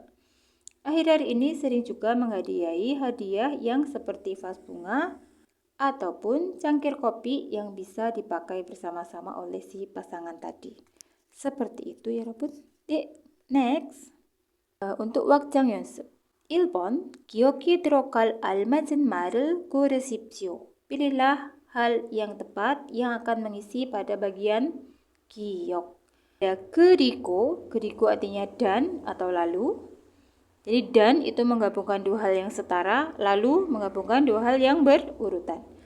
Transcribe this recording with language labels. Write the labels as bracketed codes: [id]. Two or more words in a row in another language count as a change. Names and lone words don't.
[id] Akhir-akhir ini sering juga menghadiahi hadiah yang seperti vas bunga ataupun cangkir kopi yang bisa dipakai bersama-sama oleh si pasangan tadi. Seperti itu ya Robot. Next, untuk wakjang [ko] 연습 1번, 기억이 들어갈 알맞은 말을 고르십시오. [id] Pilihlah hal yang tepat yang akan mengisi pada bagian giok. Ya, 그리고 artinya dan atau lalu. Jadi dan itu menggabungkan dua hal yang setara, lalu menggabungkan dua hal yang berurutan.